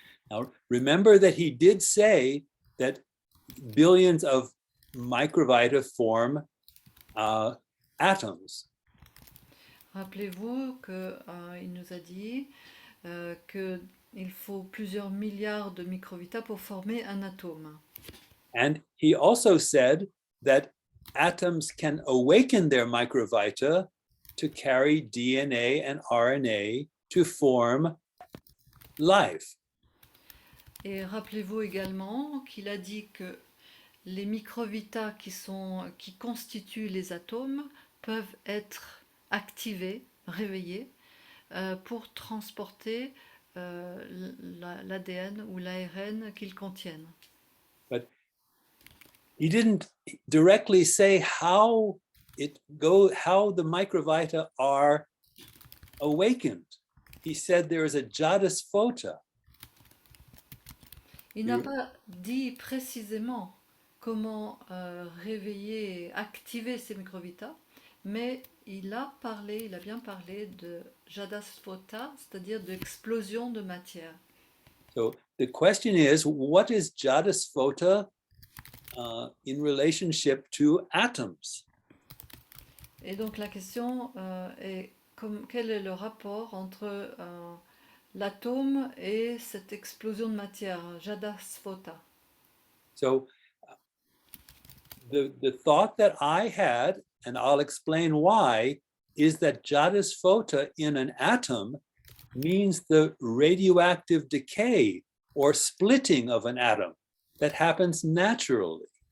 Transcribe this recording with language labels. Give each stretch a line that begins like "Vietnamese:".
English: Now, remember that he did say that billions of microvita form atoms.
French: Rappelez-vous qu'il nous a dit qu'il faut plusieurs milliards de microvitas pour former un atome.
English: And he also said that atoms can awaken their microvita to carry DNA and RNA to form life.
French: Et rappelez-vous également qu'il a dit que les microvitas qui constituent les atomes peuvent être activés, réveillés, pour transporter l'ADN ou l'ARN qu'ils contiennent.
English: But he didn't directly say how the microvita are awakened. He said there is a jadis phota.
French: Il n'a pas dit précisément comment réveiller et activer ces microvitas, mais il a bien parlé de jadaspota, c'est-à-dire d'explosion de matière.
English: So the question is, what is jadaspota in relationship to atoms.
French: Et donc la question est quel est le rapport entre l'atome et cette explosion de matière, Jadaspota.
English: So the thought that I had, and I'll explain why, is that Jadaspota in an atom means the radioactive decay or splitting of an atom that happens naturally.